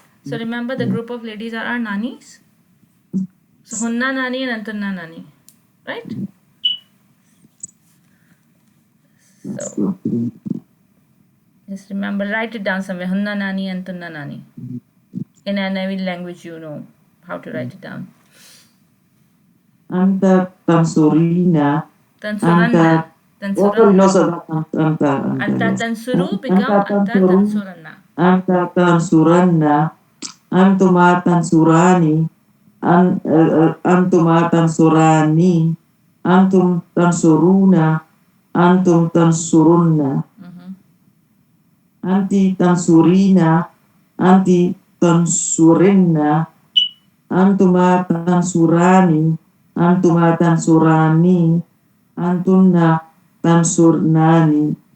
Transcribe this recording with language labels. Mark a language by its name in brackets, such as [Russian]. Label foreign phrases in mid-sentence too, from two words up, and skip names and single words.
[English] So remember the group of ladies are our nanis. So [Arabic] هنّ ناني [English] and [Arabic] أنتنّ ناني, [English] right? So just remember, write it down somewhere. [Arabic] هنّ ناني [English] and [Arabic] أنتنّ ناني. [English] In any language you know how to write it down. [Arabic] أنتَ تنصرينَ. Tansuranna. [English] Oh, no, sorry. [Arabic] أنتَ تنصرُ become أنتَ تنصرانِ. أنتَ تنصرانِ. أنتما تنصرانِ. أنتما تنصرانِ. أنتم تنصرونَ. أنتم تنصرونَ. أنتِ تنصرينَ. أنتِ تنصرينَ. أنتما تنصرانِ. أنتما تنصرانِ. أنتنّ تنصرنانِ.